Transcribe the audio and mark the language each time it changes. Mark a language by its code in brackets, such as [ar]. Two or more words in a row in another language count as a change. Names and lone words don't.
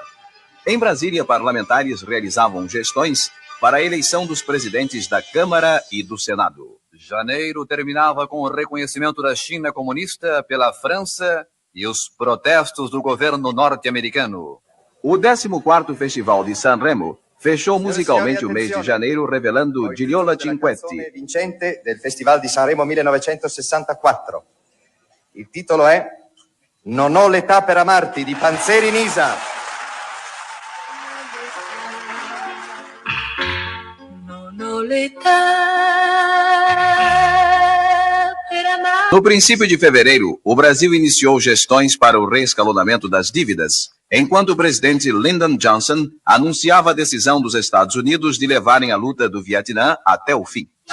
[pt] Em Brasília, parlamentares realizavam gestões para a eleição dos presidentes da Câmara e do Senado. Janeiro terminava com o reconhecimento da China comunista pela França e os protestos do governo norte-americano. O 14º Festival de San Remo fechou musicalmente o mês de janeiro revelando Gigliola Cinquetti. [it] Vincente del Festival di Sanremo 1964. Il titolo è Non ho l'età per amarti di Panzeri Nisa. [pt] No princípio de fevereiro, o Brasil iniciou gestões para o reescalonamento das dívidas, enquanto o presidente Lyndon Johnson anunciava a decisão dos Estados Unidos de levarem a luta do Vietnã até o fim.